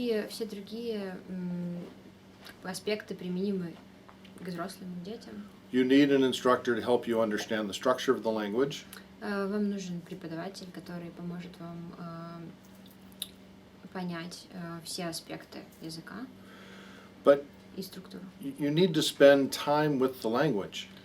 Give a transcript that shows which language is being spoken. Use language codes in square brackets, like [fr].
[ru] Все другие аспекты применимы к взрослым и детям. [en] You need an instructor to help you understand the structure of the language. [ru] Вам нужен преподаватель, который поможет вам понять все аспекты языка. [en] But [ru] и структуру. [en] You need to spend time with the language.